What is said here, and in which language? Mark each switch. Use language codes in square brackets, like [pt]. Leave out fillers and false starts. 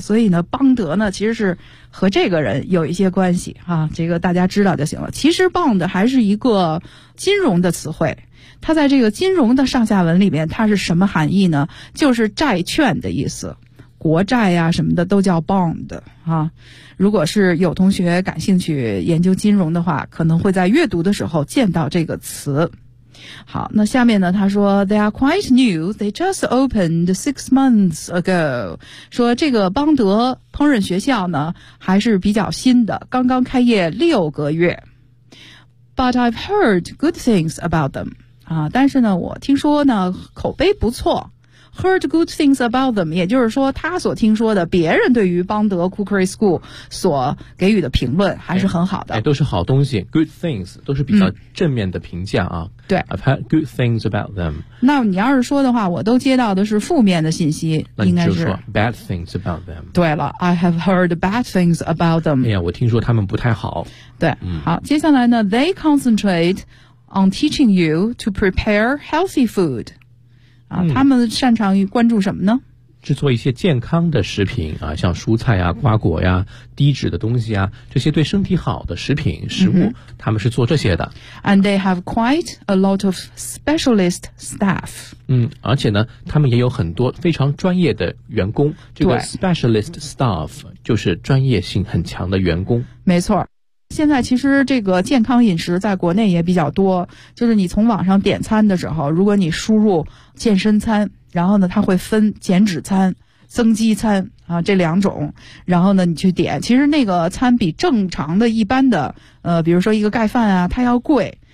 [zh] 所以呢邦德呢其实是和这个人有一些关系啊，这个大家知道就行了。其实 Bond 还是一个金融的词汇，它在这个金融的上下文里面它是什么含义呢？就是债券的意思，国债啊什么的都叫 Bond 啊。如果是有同学感兴趣研究金融的话，可能会在阅读的时候见到这个词。好，那下面呢他说 [en] They are quite new, they just opened 6 months ago. [zh] 说这个邦德烹饪学校呢还是比较新的，刚刚开业6个月。 [en] But I've heard good things about them. [zh] 啊，但是呢我听说呢口碑不错。 [en] Heard good things about them, [zh] 也就是说他所听说的别人对于邦德 Cookery School 所给予的评论还是很好的。哎，都是好东西， [en] good things, [zh] 都是比较正面的评价啊。对。 [en] I've heard good things about them. [zh] 那你要是说的话我都接到的是负面的信息，应该是。就说 [en] bad things about them. [zh] 对了， [en] I have heard bad things about them. [zh] 哎呀，我听说他们不太好。对。好，接下来呢 [en] they concentrate on teaching you to prepare healthy food. [zh] 啊，他们擅长于关注什么呢？制作一些健康的食品啊，像蔬菜啊、瓜果呀、低脂的东西啊，这些对身体好的食品食物，他们是做这些的。 [en] And they have quite a lot of specialist staff. [zh] 嗯，而且呢，他们也有很多非常专业的员工。这个 specialist staff 就是专业性很强的员工。没错。现在其实这个健康饮食在国内也比较多，就是你从网上点餐的时候，如果你输入健身餐，然后呢它会分减脂餐、增肌餐啊这两种，然后呢你去点，其实那个餐比正常的一般的比如说一个盖饭啊它要贵，